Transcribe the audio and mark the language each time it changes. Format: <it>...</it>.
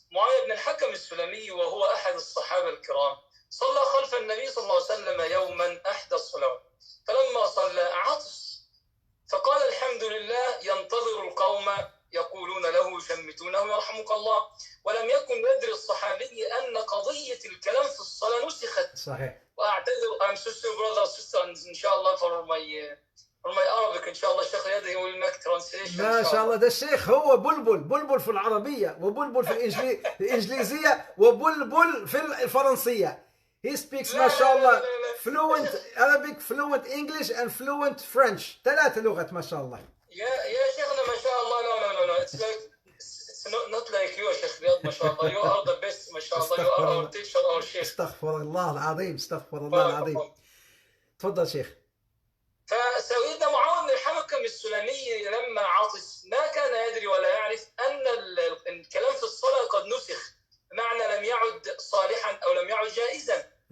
<ar>معاوية بن الحكم السلمي وهو أحد الصحابة الكرام صلى خلف النبي صلى الله عليه وسلم يوما أحدى الصلوات، فلما صلى عطس فقال الحمد لله ينتظر القوم يقولون له شمتونه يرحمك الله. ولم يكن يدري الصحابي أن قضية الكلام في الصلاة نسخت. صحيح. وأعتذر</ar> <en>I'm so sorry brother sister inshallah for for my Arabic إن شاء الله الشيخ رياض he will make translation</en> <ar>ما شاء الله. ده الشيخ هو بلبل في العربية، وبلبل في الإنجليزية، وبلبل في الفرنسية.</ar> <en>He speaks ما شاء الله fluent Arabic, fluent English and fluent French.</en> <ar>3 لغات ما شاء الله. يا شيخنا ما شاء الله.</ar> <en>No it's like it's not like you يا شيخ رياض ما شاء الله. You are the best ما شاء الله. You are our teacher our شيخ.</en> <ar>استغفر الله العظيم، استغفر الله العظيم. تفضل شيخ. فسيدنا معاوية بن الحكم السلمي لما عطس ما كان يدري ولا يعرف أن الكلام في الصلاة قد نسخ، بمعنى لم يعد صالحا أو لم يعد جائزا.</ar>